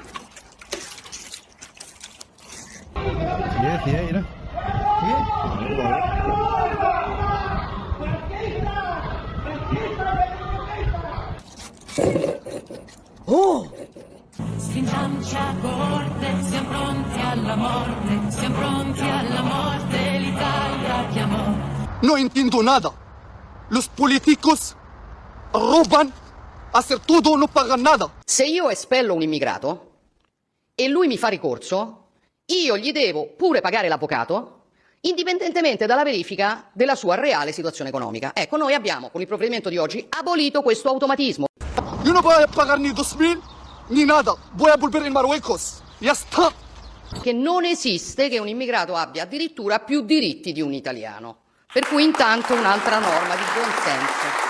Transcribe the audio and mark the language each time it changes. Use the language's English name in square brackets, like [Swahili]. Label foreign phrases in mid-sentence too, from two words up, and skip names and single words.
[Italian] Oh! Stringiamoci a corte, siamo pronti alla morte, l'Italia chiamò. [Spanish] No entiendo nada. Los políticos roban, hacer todo, no pagan nada. [Italian] Se io espello un immigrato e lui mi fa ricorso, io gli devo pure pagare l'avvocato, indipendentemente dalla verifica della sua reale situazione economica. Ecco, noi abbiamo con il provvedimento di oggi abolito questo automatismo. [Spanish] Yo no voy a pagar ni 2.000 ni nada. Voy a volver en Marruecos. Ya está. [Italian] Che non esiste che un immigrato abbia addirittura più diritti di un italiano. Per cui intanto un'altra norma di buon senso.